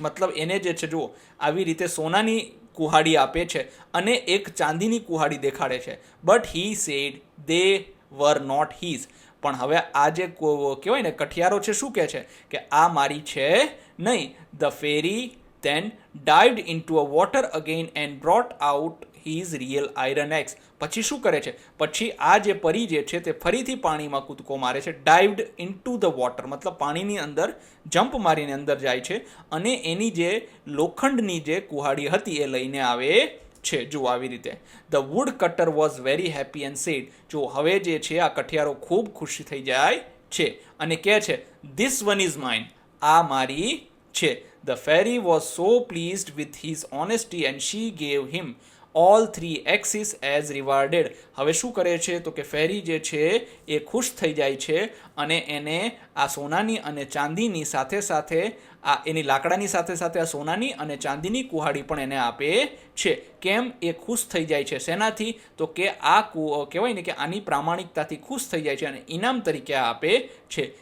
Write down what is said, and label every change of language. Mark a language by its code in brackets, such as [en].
[gu] મતલબ એને જે છે જો આવી રીતે સોનાની કુહાડી આપે છે અને એક ચાંદીની કુહાડી દેખાડે છે. [en] But he said they were not his. [gu] પણ હવે આ જે કહેવાય ને કઠિયારો છે શું કહે છે? કે આ મારી છે નહીં. [en] The fairy then dived into a water again and brought out his real iron axe. [gu] પછી શું કરે છે? પછી આ જે પરી જે છે તે ફરીથી પાણીમાં કૂદકો મારે છે. [en] dived into the water [gu] મતલબ પાણીની અંદર જમ્પ મારીને અંદર જાય છે અને એની જે લોખંડની જે કુહાડી હતી એ લઈને આવે છે. જો આવી રીતે [en] The woodcutter was very happy and said. [gu] જો હવે જે છે આ કઠિયારો ખૂબ ખુશ થઈ જાય છે અને કહે છે [en] this one is mine, [gu] આ મારી છે. [en] The fairy was so pleased with his honesty and she gave him all 3 axes as rewarded. [gu] હવે શું કરે છે તો કે ફેરી જે છે એ ખુશ થઈ જાય છે અને એને આ સોનાની અને ચાંદીની સાથે સાથે આ એની લાકડાની સાથે સાથે આ સોનાની અને ચાંદીની કુહાડી પણ એને આપે છે. કેમ એ ખુશ થઈ જાય છે? શેનાથી? તો કે આ કહેવાય ને કે આની પ્રામાણિકતાથી ખુશ થઈ જાય છે અને ઇનામ તરીકે આ આપે છે.